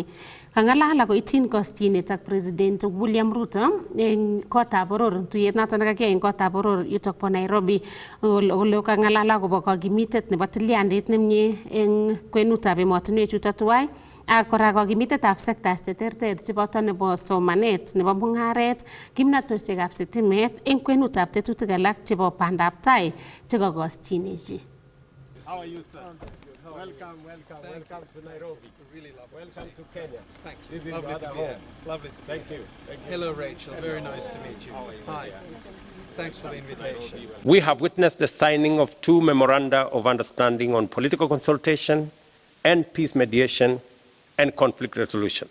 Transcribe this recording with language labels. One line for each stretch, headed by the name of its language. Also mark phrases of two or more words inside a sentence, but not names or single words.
Kalenjin: Kangalal akoityin kostyinet ak President William Ruto eng kotab boror, tuyet noton nekakiyai eng kotab boror yutok bo Nairobi, ole kangalal akobo kakimitet nebo tilyandit nemie eng kwenutab emotinwek chuto tuwai, ak kora kakimitetab sectors cheterter cheboto nebo somanet, nebo mung'aret, kimnatosiekab sitimet eng kwenutab tetutik alak chebo bandab tai chekakostyinechi.
English: How are you, sir? Welcome to Nairobi. Really lovely. Welcome to Kenya. Thank you. This is Lovely to be here. Lovely to be Thank here. you. Hello, Rachel. Very nice to meet you. Hi. Thanks for the invitation. We have witnessed the signing of 2 memoranda of understanding on political consultation and peace mediation and conflict resolution.